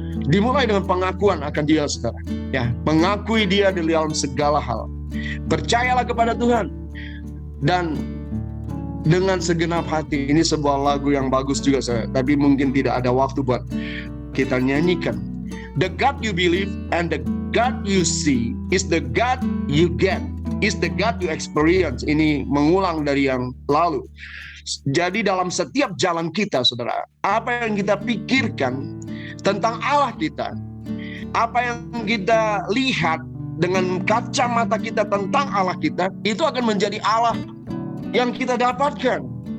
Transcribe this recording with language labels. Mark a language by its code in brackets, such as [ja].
[id] Dimulai dengan pengakuan akan Dia, saudara, ya, mengakui Dia di dalam segala hal. Percayalah kepada Tuhan dan dengan segenap hati. Ini sebuah lagu yang bagus juga, saudara, tapi mungkin tidak ada waktu buat kita nyanyikan. [en] The God you believe and the God you see is the God you get, is the God you experience. [id] Ini mengulang dari yang lalu. Jadi dalam setiap jalan kita, saudara, apa yang kita pikirkan tentang Allah kita, apa yang kita lihat dengan kacamata kita tentang Allah kita, itu akan menjadi Allah yang kita dapatkan.